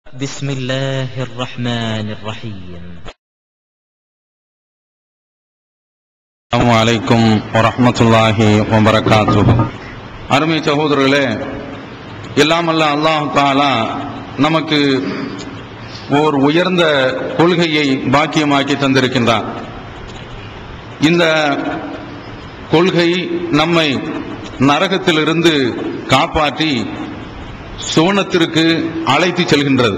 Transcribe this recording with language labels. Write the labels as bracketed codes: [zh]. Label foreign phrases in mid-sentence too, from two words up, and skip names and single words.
[ar] بسم الله الرحمن الرحيم. السلام عليكم ورحمة الله وبركاته. [ta] அருமை சகோதரர்களே, எல்லாம் அல்ல [ar] الله تعالى [ta] நமக்கு ஓர் உயர்ந்த கொள்கையை பாக்கியமாக்கி தந்திருக்கின்றார். இந்த கொள்கை நம்மை நரகத்திலிருந்து காப்பாற்றி சுவனத்திற்கு அழைத்து செல்கின்றது.